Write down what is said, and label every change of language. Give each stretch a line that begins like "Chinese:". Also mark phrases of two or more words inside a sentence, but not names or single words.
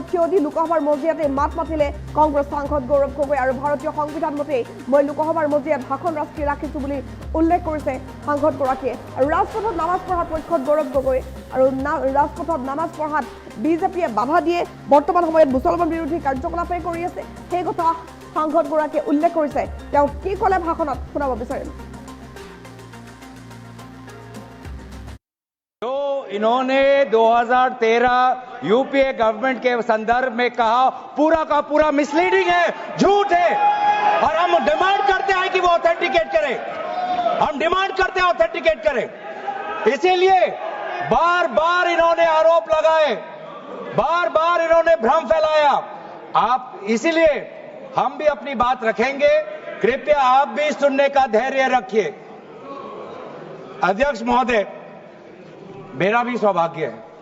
Assamese: থিয় দি লোকসভাৰ মজিয়াতে মাত মাতিলে কংগ্ৰেছ সাংসদ গৌৰৱ গগৈ আৰু ভাৰতীয় সংবিধান মতে মই লোকসভাৰ মজিয়াত ভাষণ ৰাখিছো বুলি উল্লেখ কৰিছে সাংসদগৰাকীয়ে আৰু ৰাজপথত নামাজ পঢ়াৰ পক্ষত গৌৰৱ গগৈ আৰু ৰাজপথত নামাজ পঢ়াত বিজেপিয়ে বাধা দিয়ে বৰ্তমান সময়ত মুছলমান বিৰোধী কাৰ্যকলাপে কৰি আছে সেই কথা সাংসদগৰাকীয়ে উল্লেখ কৰিছে তেওঁ কি ক'লে ভাষণত শুনাব বিচাৰিম
Hindi: इन्होंने 2013 यूपीए गवर्नमेंट के संदर्भ में कहा पूरा का पूरा मिसलीडिंग है झूठ है और हम डिमांड करते हैं कि वो ऑथेंटिकेट करें इसीलिए बार बार इन्होंने आरोप लगाए बार बार इन्होंने भ्रम फैलाया आप इसीलिए हम भी अपनी बात रखेंगे कृपया आप भी सुनने का धैर्य रखिए अध्यक्ष महोदय मेरा भी सौभाग्य है